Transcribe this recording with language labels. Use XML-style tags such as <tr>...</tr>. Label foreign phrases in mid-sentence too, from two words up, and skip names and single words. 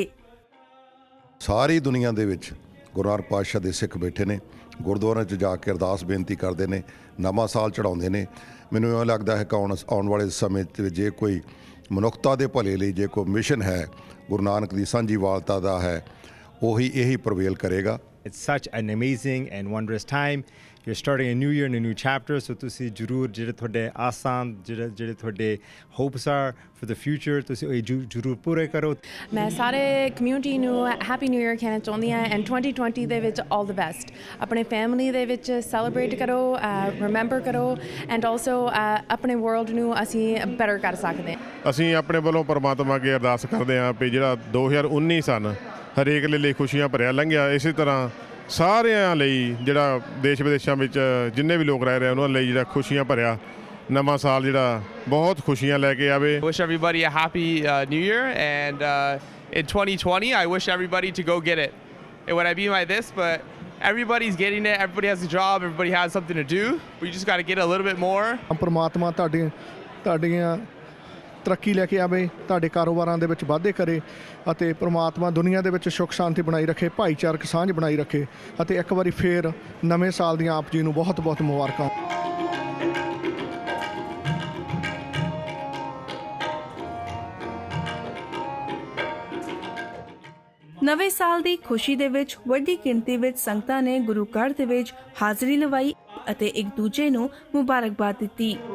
<pa>ਸਾਰੀ ਦੁਨੀਆ ਦੇ ਵਿੱਚ ਗੁਰੂ ਨਾਨਕ ਪਾਤਸ਼ਾਹ ਦੇ ਸਿੱਖ ਬੈਠੇ ਨੇ, ਗੁਰਦੁਆਰਿਆਂ 'ਚ ਜਾ ਕੇ ਅਰਦਾਸ ਬੇਨਤੀ ਕਰਦੇ ਨੇ, ਨਵਾਂ ਸਾਲ ਚੜ੍ਹਾਉਂਦੇ ਨੇ। ਮੈਨੂੰ ਇਹ ਲੱਗਦਾ ਹੈ ਕਿ ਆਉਣ ਵਾਲੇ ਸਮੇਂ 'ਚ ਜੇ ਕੋਈ ਮਨੁੱਖਤਾ ਦੇ ਭਲੇ ਲਈ ਜੇ ਕੋਈ ਮਿਸ਼ਨ ਹੈ ਗੁਰੂ ਨਾਨਕ ਦੀ ਸਾਂਝੀ ਵਾਲਤਾ ਦਾ ਹੈ, ਉਹੀ ਇਹੀ ਪ੍ਰਵੇਲ ਕਰੇਗਾ।</pa> <en>It's such an amazing and wondrous time. You're starting a new year and a new chapter, so</en> <pa>ਤੁਸੀਂ ਜ਼ਰੂਰ ਜਿਹੜੇ ਤੁਹਾਡੇ ਆਸਾਂ ਜਿਹੜੇ ਤੁਹਾਡੇ ਹੋਪਸ</pa> <en>are for the future</en> <pa>ਤੁਸੀਂ ਇਹ ਜ਼ਰੂਰ ਪੂਰੇ ਕਰੋ। ਮੈਂ ਸਾਰੇ ਕਮਿਊਨਿਟੀ ਨੂੰ</pa> <en>happy new year</en> <pa>ਕਹਿਣਾ ਚਾਹੁੰਦੀ ਹਾਂ ਐਂਡ 2020 ਦੇ ਵਿੱਚ</pa> <en>all the best.</en> <pa>ਆਪਣੇ ਫੈਮਿਲੀ ਦੇ ਵਿੱਚ ਸੈਲੀਬ੍ਰੇਟ ਕਰੋ, ਰਿਮੈਂਬਰ ਕਰੋ</pa> <en>and also</en> <pa>ਆਪਣੇ ਵਰਲਡ ਨੂੰ ਅਸੀਂ ਬੈਟਰ ਕਰ ਸਕਦੇ ਹਾਂ। ਅਸੀਂ ਆਪਣੇ ਵੱਲੋਂ ਪਰਮਾਤਮਾ ਅੱਗੇ ਅਰਦਾਸ ਕਰਦੇ ਹਾਂ ਵੀ ਜਿਹੜਾ 2019 ਸਨ ਹਰੇਕ ਲਈ ਖੁਸ਼ੀਆਂ ਭਰਿਆ ਲੰਘਿਆ, ਇਸੇ ਤਰ੍ਹਾਂ ਸਾਰਿਆਂ ਲਈ ਜਿਹੜਾ ਦੇਸ਼ ਵਿਦੇਸ਼ਾਂ ਵਿੱਚ ਜਿੰਨੇ ਵੀ ਲੋਕ ਰਹਿ ਰਹੇ ਉਹਨਾਂ ਲਈ ਜਿਹੜਾ ਖੁਸ਼ੀਆਂ ਭਰਿਆ ਨਵਾਂ ਸਾਲ ਜਿਹੜਾ ਬਹੁਤ ਖੁਸ਼ੀਆਂ ਲੈ ਕੇ ਆਵੇ।</pa> <en>Wish everybody a happy new year and in 2020 I wish everybody to go get it. It would be like this, but everybody's getting it, everybody has a job, everybody has something to do. We just got to get a little bit more.</en> <pa>ਪਰਮਾਤਮਾ ਤੁਹਾਡੀਆਂ ਤਰੱਕੀ ਲੈ ਕੇ ਆਵੇ, ਤੁਹਾਡੇ ਕਾਰੋਬਾਰਾਂ ਦੇ ਵਿੱਚ ਵਾਧੇ ਕਰੇ ਅਤੇ ਪਰਮਾਤਮਾ ਦੁਨੀਆ ਦੇ ਵਿੱਚ ਸੁੱਖ ਸ਼ਾਂਤੀ ਬਣਾਈ ਰੱਖੇ, ਭਾਈਚਾਰਕ ਸਾਂਝ ਬਣਾਈ ਰੱਖੇ। ਅਤੇ ਇੱਕ ਵਾਰੀ ਫੇਰ ਨਵੇਂ ਸਾਲ ਦੀਆਂ ਆਪ ਜੀ ਨੂੰ ਬਹੁਤ ਬਹੁਤ ਮੁਬਾਰਕਾਂ। ਨਵੇਂ ਸਾਲ ਦੀ ਖੁਸ਼ੀ ਦੇ ਵਿੱਚ ਵੱਡੀ ਗਿਣਤੀ ਵਿੱਚ ਸੰਗਤਾਂ ਨੇ ਗੁਰੂ ਘਰ ਦੇ ਵਿੱਚ ਹਾਜ਼ਰੀ ਲਵਾਈ ਅਤੇ ਇੱਕ ਦੂਜੇ ਨੂੰ ਮੁਬਾਰਕਬਾਦ ਦਿੱਤੀ।</pa>